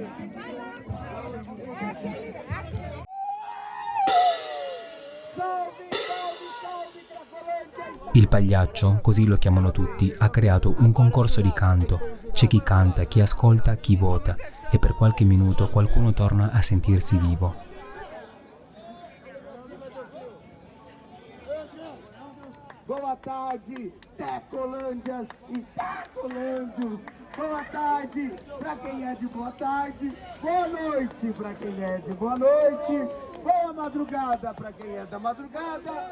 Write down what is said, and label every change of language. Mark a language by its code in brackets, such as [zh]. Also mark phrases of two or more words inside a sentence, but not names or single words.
[it] Il pagliaccio, così lo chiamano tutti, ha creato un concorso di canto. C'è chi canta, chi ascolta, chi vota e per qualche minuto qualcuno torna a sentirsi vivo. [pt] Boa tarde, Tecolândias e Tecolândios. Boa tarde pra quem é de boa tarde. Boa noite pra quem é de boa noite. Boa madrugada pra quem é da madrugada.